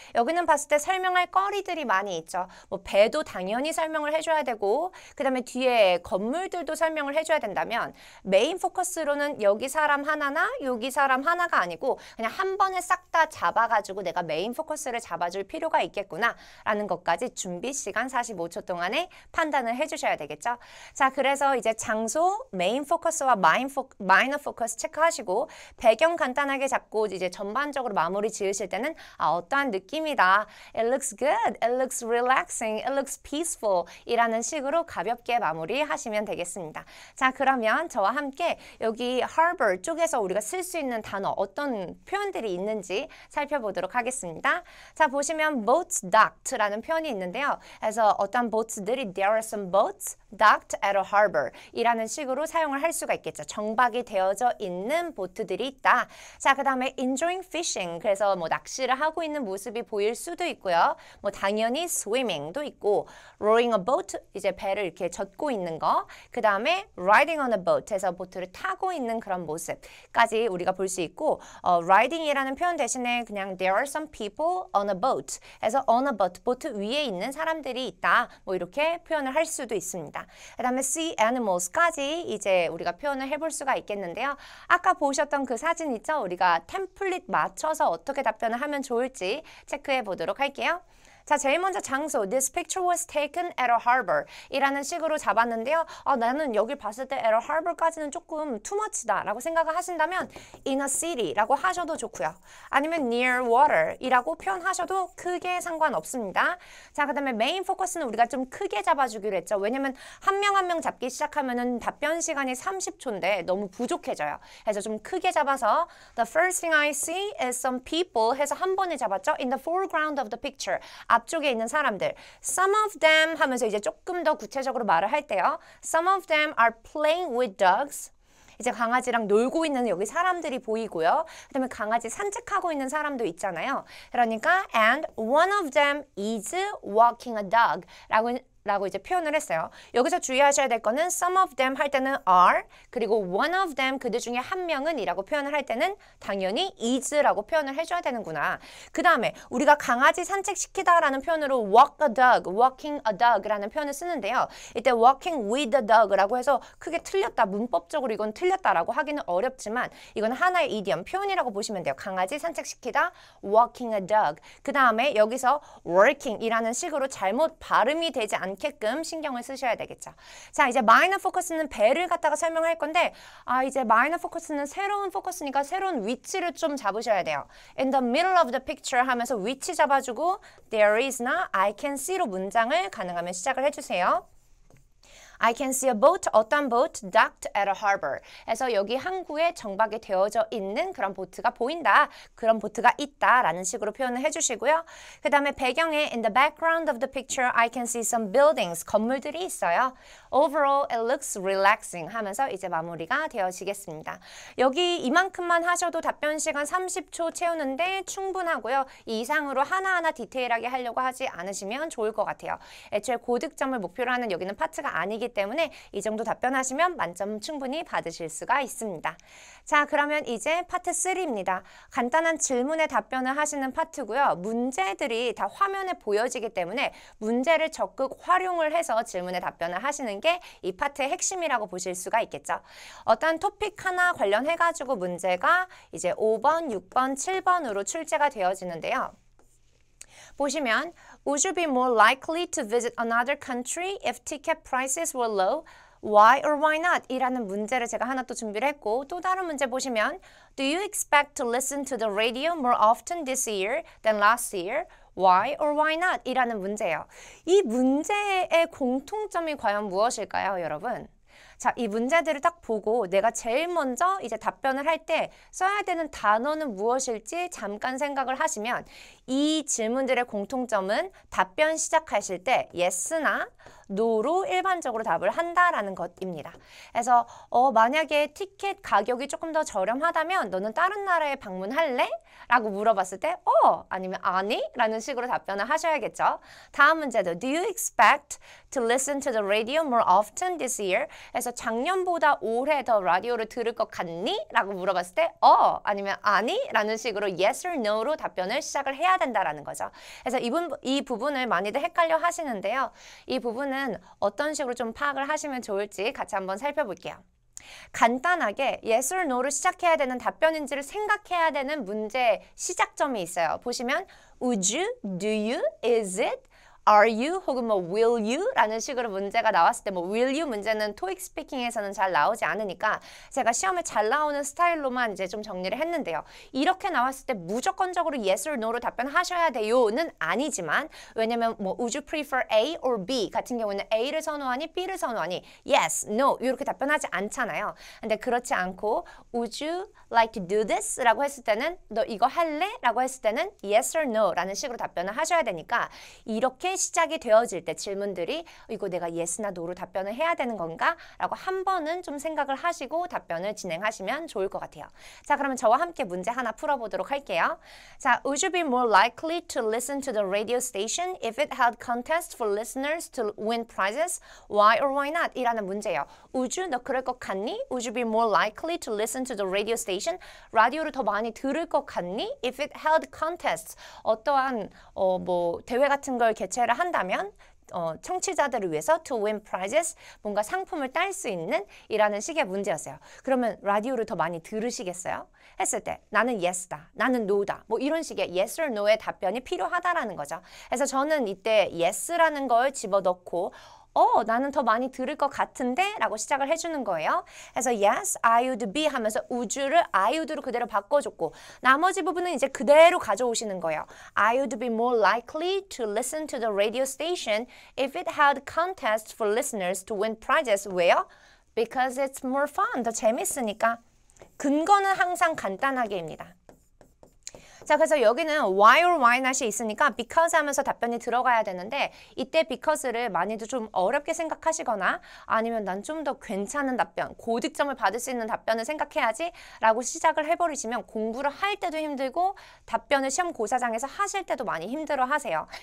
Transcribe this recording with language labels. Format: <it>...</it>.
<ko>여기는 봤을 때 설명할 거리들이 많이 있죠. 뭐 배도 당연히 설명을 해줘야 되고 그 다음에 뒤에 건물들 도 설명을 해줘야 된다면 메인 포커스로는 여기 사람 하나나 여기 사람 하나가 아니고 그냥 한 번에 싹 다 잡아가지고 내가 메인 포커스를 잡아줄 필요가 있겠구나 라는 것까지 준비 시간 45초 동안에 판단을 해주셔야 되겠죠. 자, 그래서 이제 장소, 메인 포커스와 마이너 포커스 체크하시고 배경 간단하게 잡고 이제 전반적으로 마무리 지으실 때는 어떠한 느낌이다.</ko> <en>It looks good, it looks relaxing, it looks peaceful</en> <ko>이라는 식으로 가볍게 마무리하시면 되겠습니다. 자, 그러면 저와 함께 여기 harbor 쪽에서 우리가 쓸 수 있는 단어 어떤 표현들이 있는지 살펴보도록 하겠습니다. 자, 보시면 boats docked라는 표현이 있는데요. 그래서 어떤 boats들이</ko> <en>there are some boats docked at a harbor</en> <ko>이라는 식으로 사용을 할 수가 있겠죠. 정박이 되어져 있는 보트들이 있다. 자, 그 다음에 enjoying fishing 그래서 뭐 낚시를 하고 있는 모습이 보일 수도 있고요. 뭐 당연히 swimming도 있고 rowing a boat 이제 배를 이렇게 젓고 있는 거 그 다음에 riding on a boat 해서 보트를 타고 있는 그런 모습까지 우리가 볼 수 있고 riding이라는 표현 대신에 그냥</ko> <en>there are some people on a boat</en> <ko>해서 on a boat 보트 위에 있는 사람들이 있다 뭐 이렇게 표현을 할 수도 있습니다. 그 다음에 sea animals까지 이제 우리가 표현을 해볼 수가 있겠는데요. 아까 보셨던 그 사진 있죠? 우리가 템플릿 맞춰서 어떻게 답변을 하면 좋을지 체크해 보도록 할게요. 자, 제일 먼저 장소.</ko> <en>This picture was taken at a harbor</en> <ko>이라는 식으로 잡았는데요. 나는 여길 봤을 때</ko> <en>at a harbor</en> <ko>까지는 조금 too much다 라고 생각을 하신다면</ko> <en>in a city</en> <ko>라고 하셔도 좋고요. 아니면 near water 이라고 표현하셔도 크게 상관없습니다. 자, 그 다음에 메인 포커스는 우리가 좀 크게 잡아주기로 했죠. 왜냐면 한 명 한 명 잡기 시작하면은 답변 시간이 30초인데 너무 부족해져요. 그래서 좀 크게 잡아서</ko> <en>The first thing I see is some people</en> <ko>해서 한 번에 잡았죠.</ko> <en>In the foreground of the picture</en> <ko>앞쪽에 있는 사람들. Some of them 하면서 이제 조금 더 구체적으로 말을 할 때요.</ko> <en>Some of them are playing with dogs.</en> <ko>이제 강아지랑 놀고 있는 여기 사람들이 보이고요. 그다음에 강아지 산책하고 있는 사람도 있잖아요. 그러니까</ko> <en>and one of them is walking a dog</en> <ko>라고 이제 표현을 했어요. 여기서 주의하셔야 될 거는 some of them 할 때는 are 그리고 one of them 그들 중에 한 명은 이라고 표현을 할 때는 당연히 is라고 표현을 해줘야 되는구나. 그 다음에 우리가 강아지 산책시키다 라는 표현으로 walk a dog, walking a dog 라는 표현을 쓰는데요. 이때 walking with a dog 라고 해서 크게 틀렸다, 문법적으로 이건 틀렸다라고 하기는 어렵지만 이건 하나의 이디엄, 표현이라고 보시면 돼요. 강아지 산책시키다,</ko> <en>walking a dog.</en> <ko>그 다음에 여기서 working 이라는 식으로 잘못 발음이 되지 않게끔 신경을 쓰셔야 되겠죠. 자, 이제 마이너 포커스는 배를 갖다가 설명할 건데 이제 마이너 포커스는 새로운 포커스니까 새로운 위치를 좀 잡으셔야 돼요.</ko> <en>In the middle of the picture</en> <ko>하면서 위치 잡아주고</ko> <en>there is나 I can see</en> <ko>로 문장을 가능하면 시작을 해주세요.</ko> <en>I can see a boat,</en> <ko>어떤</ko> <en>boat docked at a harbor.</en> <ko>그래서 여기 항구에 정박이 되어져 있는 그런 보트가 보인다. 그런 보트가 있다라는 식으로 표현을 해주시고요. 그 다음에 배경에</ko> <en>in the background of the picture I can see some buildings.</en> <ko>건물들이 있어요.</ko> <en>Overall it looks relaxing</en> <ko>하면서 이제 마무리가 되어지겠습니다. 여기 이만큼만 하셔도 답변 시간 30초 채우는데 충분하고요. 이 이상으로 하나하나 디테일하게 하려고 하지 않으시면 좋을 것 같아요. 애초에 고득점을 목표로 하는 여기는 파트가 아니기 때문에 이 정도 답변하시면 만점 충분히 받으실 수가 있습니다. 자, 그러면 이제 파트 3입니다. 간단한 질문에 답변을 하시는 파트고요. 문제들이 다 화면에 보여지기 때문에 문제를 적극 활용을 해서 질문에 답변을 하시는 게 이 파트의 핵심이라고 보실 수가 있겠죠. 어떤 토픽 하나 관련해가지고 문제가 이제 5번, 6번, 7번으로 출제가 되어지는데요.</ko> <en>보시면 Would you be more likely to visit another country if ticket prices were low? Why or why not?</en> <ko>이라는 문제를 제가 하나 또 준비를 했고 또 다른 문제 보시면</ko> <en>Do you expect to listen to the radio more often this year than last year? Why or why not?</en> <ko>이라는 문제예요. 이 문제의 공통점이 과연 무엇일까요, 여러분? 자, 이 문제들을 딱 보고 내가 제일 먼저 이제 답변을 할 때 써야 되는 단어는 무엇일지 잠깐 생각을 하시면 이 질문들의 공통점은 답변 시작하실 때 yes나 no로 일반적으로 답을 한다라는 것입니다. 그래서 만약에 티켓 가격이 조금 더 저렴하다면 너는 다른 나라에 방문할래? 라고 물어봤을 때 아니면 아니? 라는 식으로 답변을 하셔야겠죠.</ko> <en>다음 문제도 Do you expect to listen to the radio more often this year?</en> <ko>그래서 작년보다 올해 더 라디오를 들을 것 같니? 라고 물어봤을 때 아니면 아니? 라는 식으로 yes or no로 답변을 시작을 해야 된다라는 거죠. 그래서 이 부분을 많이들 헷갈려 하시는데요. 이 부분은 어떤 식으로 좀 파악을 하시면 좋을지 같이 한번 살펴볼게요. 간단하게 yes or no로 시작해야 되는 답변인지를 생각해야 되는 문제 시작점이 있어요. 보시면 would you, do you, is it, are you 혹은 뭐 will you 라는 식으로 문제가 나왔을 때 뭐 will you 문제는 토익 스피킹에서는 잘 나오지 않으니까 제가 시험에 잘 나오는 스타일로만 이제 좀 정리를 했는데요. 이렇게 나왔을 때 무조건적으로 yes or no로 답변하셔야 돼요는 아니지만 왜냐면 뭐 would you prefer A or B 같은 경우는 A를 선호하니 B를 선호하니 yes, no 이렇게 답변하지 않잖아요. 근데 그렇지 않고 would you like to do this? 라고 했을 때는 너 이거 할래? 라고 했을 때는 yes or no 라는 식으로 답변을 하셔야 되니까 이렇게 시작이 되어질 때 질문들이 이거 내가 yes나 no로 답변을 해야 되는 건가? 라고 한 번은 좀 생각을 하시고 답변을 진행하시면 좋을 것 같아요. 자, 그러면 저와 함께 문제 하나 풀어보도록 할게요.</ko> <en>자, Would you be more likely to listen to the radio station if it held contests for listeners to win prizes? Why or why not?</en> <ko>이라는 문제예요.</ko> <en>Would you,</en> <ko>너 그럴 것 같니?</ko> <en>Would you be more likely to listen to the radio station?</en> <ko>라디오를 더 많이 들을 것 같니?</ko> <en>If it held contests,</en> <ko>어떠한 뭐 대회 같은 걸 개최를 한다면 청취자들을 위해서 to win prizes, 뭔가 상품을 딸 수 있는 이라는 식의 문제였어요. 그러면 라디오를 더 많이 들으시겠어요? 했을 때 나는 yes다, 나는 no다 뭐 이런 식의 yes or no의 답변이 필요하다라는 거죠. 그래서 저는 이때 yes라는 걸 집어넣고 나는 더 많이 들을 것 같은데 라고 시작을 해주는 거예요. 그래서</ko> <en>yes, I would be</en> <ko>하면서 would를 I would로 그대로 바꿔줬고 나머지 부분은 이제 그대로 가져오시는 거예요.</ko> <en>I would be more likely to listen to the radio station if it had contests for listeners to win prizes.</en> <ko>왜요?</ko> <en>Because it's more fun.</en> <ko>더 재밌으니까. 근거는 항상 간단하게입니다. 자, 그래서 여기는 why or why not이 있으니까 because 하면서 답변이 들어가야 되는데 이때 because를 많이도 좀 어렵게 생각하시거나 아니면 난 좀 더 괜찮은 답변, 고득점을 받을 수 있는 답변을 생각해야지 라고 시작을 해버리시면 공부를 할 때도 힘들고 답변을 시험 고사장에서 하실 때도 많이 힘들어 하세요.</ko>